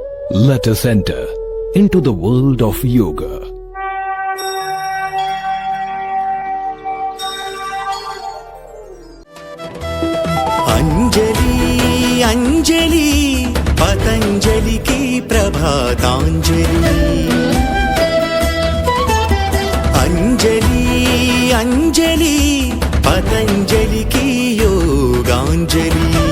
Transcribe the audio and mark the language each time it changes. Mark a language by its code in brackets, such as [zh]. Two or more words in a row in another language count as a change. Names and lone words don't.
[en] Let us enter into the world of yoga. [hi] अंजलि अंजलि पतंजलि की प्रभातांजलि। अंजलि अंजलि पतंजलि की योगांजलि।